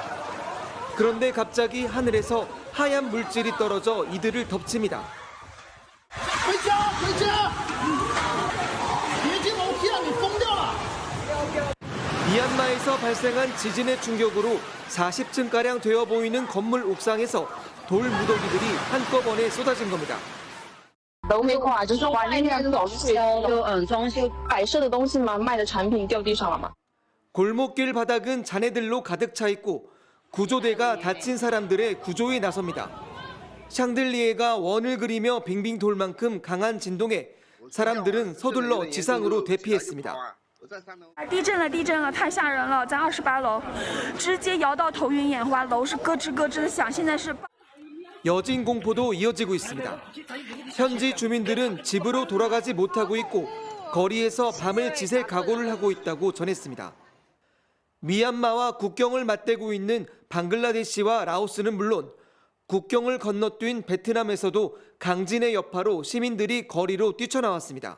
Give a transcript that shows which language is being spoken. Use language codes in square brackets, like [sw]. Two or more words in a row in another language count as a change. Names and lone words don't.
[ko] 그런데 갑자기 하늘에서 하얀 물질이 떨어져 이들을 덮칩니다. 미얀마에서 발생한 지진의 충격으로 40층가량 되어 보이는 건물 옥상에서 돌 무더기들이 한꺼번에 쏟아진 겁니다. [zh] 楼没垮，就是外面那个装修摆设的东西嘛，卖的产品掉地上了嘛。 [ko] 골목길 바닥은 잔해들로 가득 차 있고 구조대가 다친 사람들의 구조에 나섭니다. 샹들리에가 원을 그리며 빙빙 돌 만큼 강한 진동에 사람들은 서둘러 지상으로 대피했습니다. [zh] 地震了，太吓人了！在28楼，直接摇到头晕眼花，楼是咯吱咯吱的响。现在是 [ko] 여진 공포도 이어지고 있습니다. 현지 주민들은 집으로 돌아가지 못하고 있고 거리에서 밤을 지샐 각오를 하고 있다고 전했습니다. 미얀마와 국경을 맞대고 있는 방글라데시와 라오스는 물론 국경을 건너뛴 베트남에서도 강진의 여파로 시민들이 거리로 뛰쳐나왔습니다.